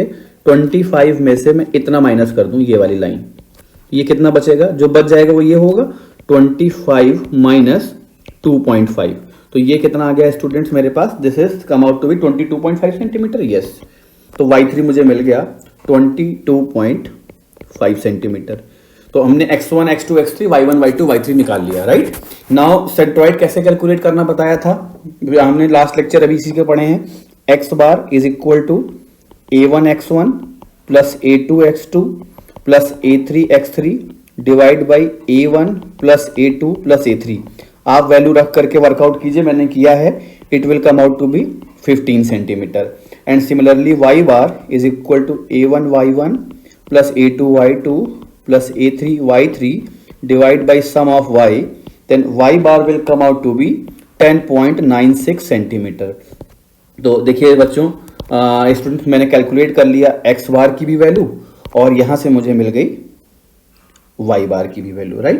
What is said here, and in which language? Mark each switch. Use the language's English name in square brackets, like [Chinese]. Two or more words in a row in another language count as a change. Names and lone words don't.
[Hindi] 25 में से मैं इतना माइनस कर दूं, ये वाली लाइन, ये कितना बचेगा, जो बच जाएगा वो ये होगा 25 माइनस 2.5। तो ये कितना आ गया स्टूडेंट्स मेरे पास, [English] this is come out to be 22.5 centimeter. [Hindi] यस, तो y3 मुझे मिल गया 22.5 सेंटीमीटर। तो हमने x1, x2, x3, y1, y2, y3 निकाल लिया, राइट। नाउ सेंट्रॉइड कैसे कैलकुलेट करना बताया था, हमने [English] last lecture [Hindi] अभी इसी के पढ़े हैं। [English] x bar is equal to a1x1 plus a2x2 plus a3x3 divide by a1 plus a2 plus a3. [Hindi] आप वैल्यू रख करके वर्कआउट कीजिए, मैंने किया है, [English] it will come out to be 15 centimeter. and similarly y bar is equal to a1 y1 plus a2 y2 plus a3 y3 divide by sum of y, then y bar will come out to be 10.96 centimeter. [Hindi] तो देखिए बच्चों, स्टूडेंट्स, मैंने कैलकुलेट कर लिया x बार की भी वैल्यू, और यहां से मुझे मिल गई y बार की भी वैल्यू, राइट।